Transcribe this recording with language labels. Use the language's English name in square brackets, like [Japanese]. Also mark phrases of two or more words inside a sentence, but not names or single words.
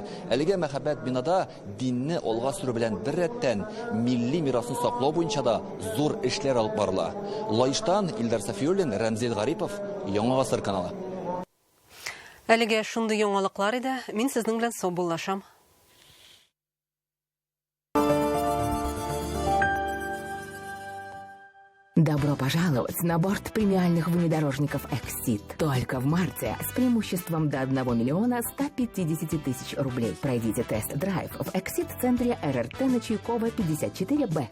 [Tatar] Әлегә мәхәббәт бинада динне алга сөрү белән бер рәттән милли мирасын саклау буенча да зур эшләр алып барыла. Лаиштан Илдар Сафиуллин, Рамзел Гарипов, Яңа гасыр каналы. Әлегә шундый яңалыклар иде. Мин сезнең белән саубуллашам. [Russian] Добро пожаловать на борт премиальных внедорожников Exit. Только в марте с преимуществом до 1 150 000 рублей. Пройдите тест-драйв в Exit-центре РРТ на Чайкова 54Б.